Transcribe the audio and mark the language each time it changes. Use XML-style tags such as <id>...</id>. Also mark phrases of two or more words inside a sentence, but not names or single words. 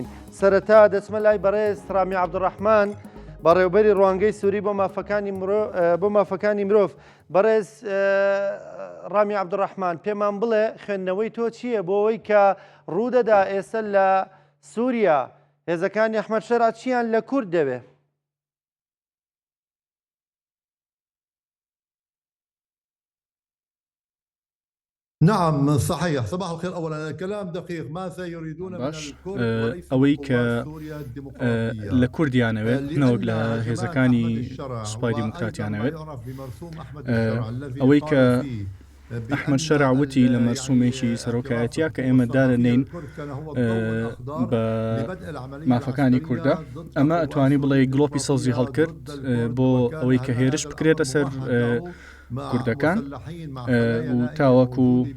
<ckb>سەرەتا دەچمە لای بەڕێز ڕامی عەبدوڕەحمان بەڕێوبەری ڕوانگەی سووری بۆ مافەکانی مرۆڤ. بەڕێز ڕامی عەبدوڕەحمان، پێمان بڵێ خوێندنەوەی تۆ چییە بۆ ئەوەی کە ڕوودەدا ئێستا لە سووریا هێزەکانی ئەحمەد شەرع چیان لە کورد دەوێ؟</ckb> <ar>نعم صحيح. صباح الخير. أولا الكلام دقيق. ماذا يريدون من الكرد وليس</ar> <ckb>ئەوەی کە</ckb> <ar>سوريا الديمقراطية</ar> <ckb>لە کوردیانەوێت نەوەک لە هێزەکانی سوپای دیموکراتیانەوێت. ئەوەی کە ئەحمەد شەرع وتی لە مەرسومێکی سەرۆکایەتیە کە ئێمە دارەنین بە مافەکانی کووردە، ئەمە ئەتوانی بڵێ گڵۆپی سەوزی هەڵکرد بۆ ئەوەی کە هێرش بکرێتە سەر کوردەکان و تاوەکو</ckb>